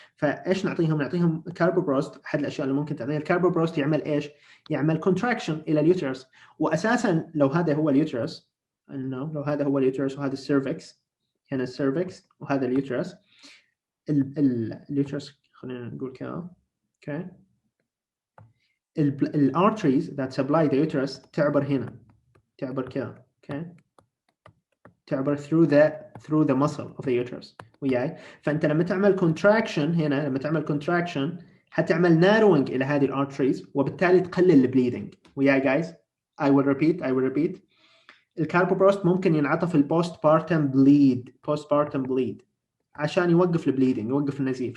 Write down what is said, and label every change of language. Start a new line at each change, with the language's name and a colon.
Arabic: فايش نعطيهم كاربوبروست. احد الاشياء اللي ممكن تعطيها الكاربوبروست يعمل ايش؟ يعمل كونتراكشن الى اليوترس. واساسا لو هذا هو اليوترس، انه لو هذا هو اليوترس وهذا السيرفكس، هنا السيرفكس وهذا اليوترس، اليوترس خلينا نقول كذا، اوكي.
English: الارتريز that supply the uterus
Arabic: تعبر هنا، تعبر كذا،
English: okay,
Arabic: تعبر
English: through the muscle of the uterus وياي.
Arabic: فانت لما تعمل contraction هنا، لما تعمل contraction حتعمل narrowing الى هذه الارتريز وبالتالي تقلل البليدنج وياي. جايز
English: I will repeat
Arabic: الكاربوبروست ممكن ينعطى في البوست بارتم بليد عشان يوقف البليدنج، يوقف النزيف.